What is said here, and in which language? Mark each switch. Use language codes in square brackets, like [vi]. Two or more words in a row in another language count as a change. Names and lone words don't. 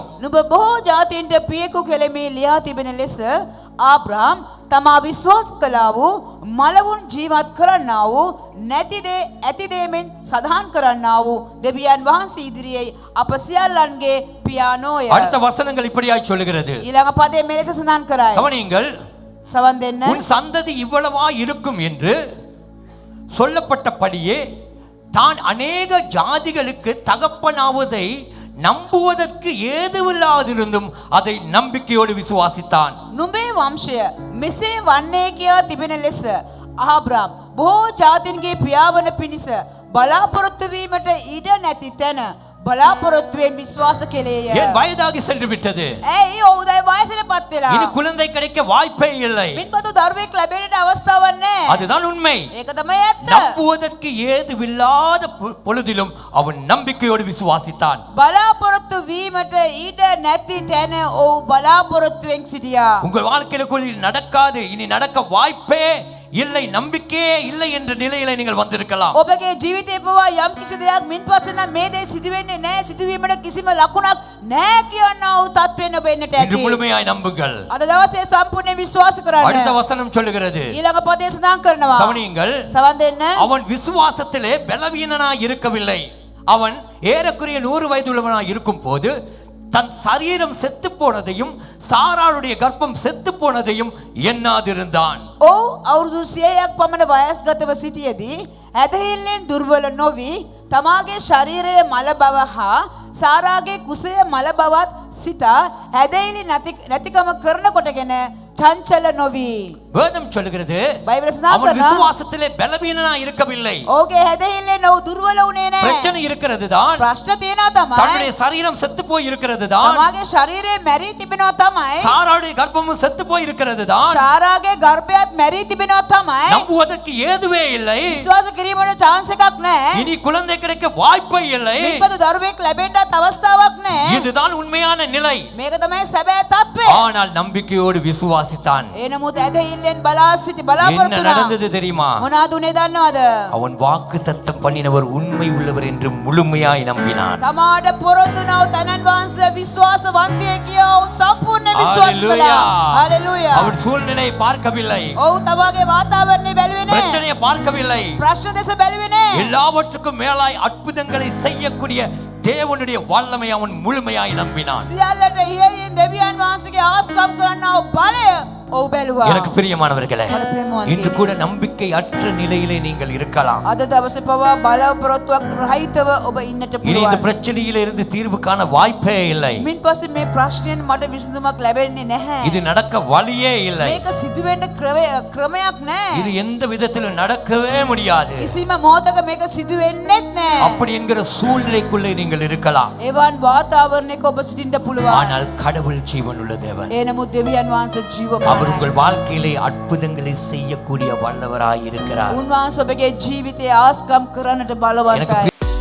[si] නුඹ බොහෝ ජාතීන්ට පියෙකු කෙලෙමේ ලියා තිබෙන ලෙස ආබ්‍රාම් තමා විශ්වාස කළා වූ මලවුන් ජීවත් කරන්නා වූ නැතිදේ ඇතිදේමෙන් සඳහන් කරන්නා වූ දෙවියන් වහන්සේ ඉදිරියේ අප සියල්ලන්ගේ පියානෝය. [ta] அடுத்த வசனங்கள் இப்படியாய் சொல்லுகிறது. [si] ඊළඟ පදේ මෙලෙස සඳහන් කරයි. [ta] கவனியுங்கள், [si] සවන් දෙන්න. [ta] உன் சந்ததி இவ்வளவா இருக்கும் என்று சொல்லப்பட்டபடியே தான் அநேக ஜாதிகளுக்கு தகப்பனாவதை நம்புவதற்கு ஏதுவில்லாதிருந்தும் அதை நம்பிக்கையோடு விசுவாசித்தான். [si] නුඹේ වංශය මෙසේ වන්නේ කියා තිබෙන ලෙස ආබ්‍රාම් බොහෝ ජාතීන්ගේ පියාවන පිණිස බලාපොරොත්තු වීමට ඉඩ නැති තැන බලාපොරොත්තුවෙන් විශ්වාස කෙලේය. [ta] ஏன் வயதாகி சென்று விட்டது? [si] ඇයි ඔහු දැන් වයසටපත් වෙලා? [ta] இனி குழந்தை கிடைக்க வாய்ப்பே இல்லை. [si] මින්පතු දරුවෙක් ලැබෙන්නට අවස්ථාවක් නැහැ. [ta] அதுதான் உண்மை. [si] ඒක තමයි ඇත්ත. [ta] நம்புவதற்கு ஏதுவில்லாத பொழுதிலும் அவன் நம்பிக்கையோடு விசுவாசித்தான். [si] බලාපොරොත්තු වීමට ඉඩ නැති තැන ඔහු බලාපොරොත්තුවෙන් සිටියා. [ta] உங்கள் வாழ்க்கையில நடக்காது, இனி நடக்க வாய்ப்பே இல்லை, நம்பிக்கையே இல்லை என்ற நிலையில நீங்கள் வந்திருக்கலாம். [si] ඔබගේ ජීවිතේ පවා යම් කිසි දෙයක් මින්පස්සේ නම් මේ දේ සිදුවෙන්නේ නැහැ, සිදුවීමට කිසිම ලකුණක් නැහැ කියනා වූ තත්ත්වෙන්න ඔබ එන්නට [ta] இன்று [si] ඇති. [ta] முழுமையாய் நம்புங்கள். [si] අද දවසේ සම්පූර්ණ විශ්වාස [ta] அடுத்த [si] කරන්න. [ta] வசனம் சொல்லுகிறது, [si] ඊළඟ පදේ සඳහන් කරනවා. [ta] கவனியுங்கள், [si] සවන් දෙන්න. [ta] அவன் விசுவாசத்திலே பலவீனனாய் இருக்கவில்லை. அவன் ஏறக்குறைய 100 வயதுள்ளவனாய் இருக்கும் போது தன் சரீரம் செத்து போனதையும் சாராளுடைய கர்ப்பம் செத்து போனதையும் எண்ணாதிருந்தான். [si] ඔව් අවුරුදු 100ක් පමණ වයස්ගතව සිටියේදී ඇදහිල්ලෙන් දුර්වල නොවි තමාගේ ශරීරයේ මල බව හා සාරාගේ කුසයේ මල බවත් සිතා ඇදහිලි නැතිකම කරන කොටගෙන චංචල නොවී. [ta] வேதம் சொல்லுகிறது [si] බයිබලය සඳහන් [ta] அவன் [si] කරනවා [ta] விசுவாசத்திலே பலவீனனா இருக்கவில்லை. [si] ඔහුගේ හැදහිල්ලෙන් ඔහු දුර්වල වුණේ නැහැ. [ta] பிரச்சனை இருக்கிறது தான், [si] ප්‍රශ්න තියෙනවා තමයි. [ta] தன்னுடைய சரீரம் செத்து போய் இருக்கிறது தான், [si] තමාගේ ශරීරය මැරී තිබෙනවා තමයි. [ta] சாராளுடைய கர்ப்பமும் செத்து போய் இருக்கிறது தான், [si] ශාරාගේ ගර්භයත් මැරී තිබෙනවා තමයි. [ta] நம்புவதற்கு ஏதுவே இல்லை. [si] විශ්වාස කිරීමට chance එකක් නැහැ. [ta] இனி குழந்தை கிடைக்க வாய்ப்பே இல்லை. [si] මිනිපදු දරුවෙක් ලැබෙන්නත් අවස්ථාවක් නැහැ. [ta] இதுதான் உண்மையான நிலை. [si] මේක තමයි සැබෑ තත්ත්වය. [ta] ஆனால் நம்பிக்கையோடு விசுவாசித்தான். [si] ඒ නමුත් ඇදහිල්ලෙන් බලා සිටි [ta] என்ன [si] බලාපොරොත්තු වුණා. [ta] நடந்தது தெரியுமா? [si] මොනවද උනේ දන්නවද? [ta] அவன் வாக்குத்தத்தம் பண்ணினவர் உண்மை உள்ளவர் என்று முழுமையாய் நம்பினான். [si] තමාට පොරොන්දු වුණා තනන් වහන්සේ විශ්වාසවන්තයෙක් කියලා ඔහු සම්පූර්ණ විශ්වාස [ta] Hallelujah. [si] කළා. හalleluya. [ta] அவன் சூழ்நிலையை பார்க்கவில்லை, [si] ඔහු තමාගේ වාතාවරණය බැලුවේ නැහැ. [ta] பிரச்சனையை பார்க்கவில்லை. [si] ප්‍රශ්න දෙස බැලුවේ නැහැ. [ta] எல்லாவற்றுக்கும் மேலாய் அற்புதங்களை செய்யக்கூடிய தேவனுடைய வல்லமை அவன் முழுமையாய் நம்பினான். [si] සියල්ලට ඉහළින් දෙවියන් වහන්සේගේ ආස්කම් කරනා වූ බලය ඔහු බැලුවා. [ta] எனக்கு பிரியமானவர்களே, [si] මට ප්‍රේමවන්තයෙක්. [ta] இன்று கூட நம்பிக்கை அற்ற நிலையிலே நீங்கள் இருக்கலாம். [si] අද දවසේ පවා බලාපොරොත්තුවක් රහිතව ඔබ ඉන්නට [ta] இனி இந்த [si] පුළුවන්. [ta] பிரச்சனையில இருந்து தீர்வு காண வாய்ப்பே இல்லை. [si] මින් පස්සේ මේ ප්‍රශ්නයෙන් මට විසඳුමක් ලැබෙන්නේ නැහැ. [ta] இது நடக்க வழியே இல்லை. [si] මේක සිදුවෙන්න ක්‍රමයක් නැහැ. [ta] இது எந்த விதத்திலும் நடக்கவே முடியாது. [si] කිසිම මොහොතක මේක සිදු වෙන්නෙත් නැහැ. [ta] அப்படி என்கிற சூழ்நிலைக்குள்ளே நீங்கள் இருக்கலாம். [si] එවන් වාතාවරණයක ඔබ සිටින්න පුළුවන්. [ta] ஆனால் கடவுள் ஜீவன் உள்ள தேவன். [si] ඒ නමුත් දෙවියන් වහන්සේ ජීවමානයි. [ta] அவர் உங்கள் வாழ்க்கையிலே அற்புதங்களை செய்யக்கூடிய வல்லவராய் இருக்கிறார். [si] උන්වහන්සේ ඔබගේ ජීවිතයේ ආස්කම් කරන්නට බලවන්තයි. [ta] எனக்கு